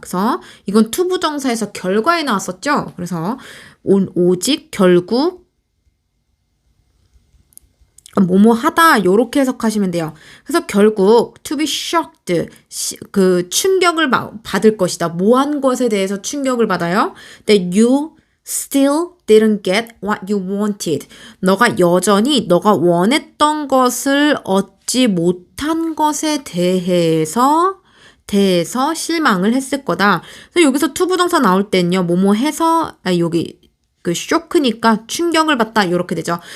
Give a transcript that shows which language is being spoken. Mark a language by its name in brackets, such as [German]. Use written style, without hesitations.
[Korean] 그래서 이건 to 부정사에서 결과에 나왔었죠. 그래서 오직 결국 뭐뭐 하다 요렇게 해석하시면 돼요. 그래서 결국 [English] to be shocked [Korean] 그 충격을 받을 것이다. 뭐 한 것에 대해서 충격을 받아요. [English] That you still didn't get what you wanted. [Korean] 너가 여전히 너가 원했던 것을 얻지 못한 것에 대해서 실망을 했을 거다. 그래서 여기서 to 부동사 나올 땐요. 뭐뭐 해서 여기 그 쇼크니까 충격을 받다 이렇게 되죠.